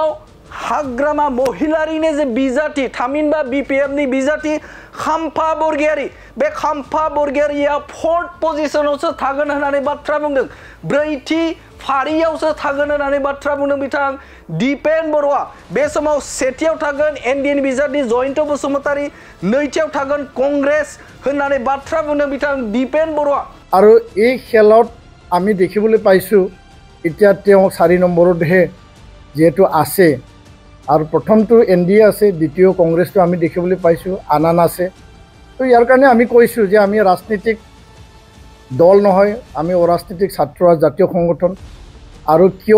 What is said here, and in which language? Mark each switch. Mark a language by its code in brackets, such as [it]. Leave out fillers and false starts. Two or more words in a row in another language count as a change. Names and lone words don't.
[brx] हाग्रामा महिलारिनि जे बिजाथि थामहिनबा बिपिएफनि बिजाथि खाम्फा बरगयारि बे खाम्फा बरगयारिया 4th पजिशनावसो थागोन होननानै बाथ्रा बुंदों 4थि फारियावसो थागोन होननानै बाथ्रा बुंदों बिथां दीपेन बरुवा बे समाव सेथियाव थागोन एनडिएनि बिजाथि जयन्त बसुमतारि नैथियाव थागोन कंग्रेस होननानै बाथ्रा बुंदों बिथां दीपेन बरुवा [as] আৰু এই খেলত আমি দেখিবলৈ পাইছোঁ এতিয়া তেওঁ 4 নম্বৰতহে যেহেতু আছে আৰু প্ৰথমটো এনডিএ আছে দ্বিতীয় কংগ্ৰেছটো আমি দেখিবলৈ পাইছোঁ আনান আছে তো ইয়াৰ কাৰণে আমি কৈছোঁ যে আমি ৰাজনীতিক দল নহয় আমি অৰাজনীতিক ছাত্ৰ জাতীয় সংগঠন আৰু কিয়